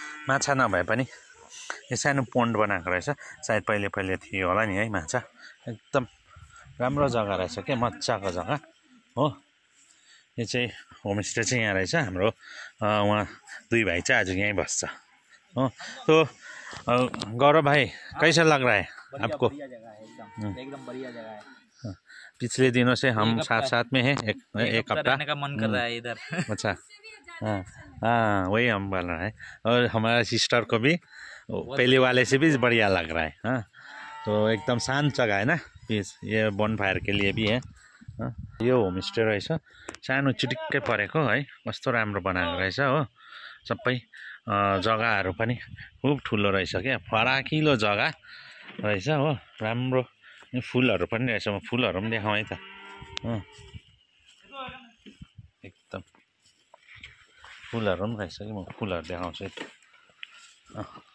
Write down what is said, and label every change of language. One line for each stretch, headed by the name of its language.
Nepali: माछा नभए पनि यो सानो पोन्ड बनाएको रहेछ, सायद पहिले पहिले थियो होला नि है माछा। एकदम राम्रो जग्गा रहेछ क्या, मजाको जग्गा हो। यो चाहिँ होमस्टे चाहिँ यहाँ रहेछ हाम्रो। उहाँ दुई भाइ चाहिँ आज यहीँ बस्छ हो।
Hindi: तो गौरव भाइ कैसा लग रहा है आपको? बढ़िया जगह है, एकदम बढ़िया जगह है। पिछले दिनों से हम साथ साथ में हैं, एक हफ्ता रहने का मन कर रहा है इधर। अच्छा हाँ वही हम बोल रहे हैं। और हमारा सिस्टर को भी पहले वाले से भी बढ़िया लग रहा है हाँ। तो एकदम शांत जगह है ना, ये बोन फायर के लिए भी है हाँ।
Nepali: यो होमस्टे रहेछ, सानो चिटिक्कै परेको है, कस्तो राम्रो बनाएको रहेछ हो। सबै जग्गाहरू पनि खुब ठुलो रहेछ क्या, फराकिलो जग्गा रहेछ हो, राम्रो। फुलहरू पनि रहेछ, म फुलहरू पनि देखाउँ है त एकदम फुलहरू पनि रहेछ कि, म फुलहरू देखाउँछु है।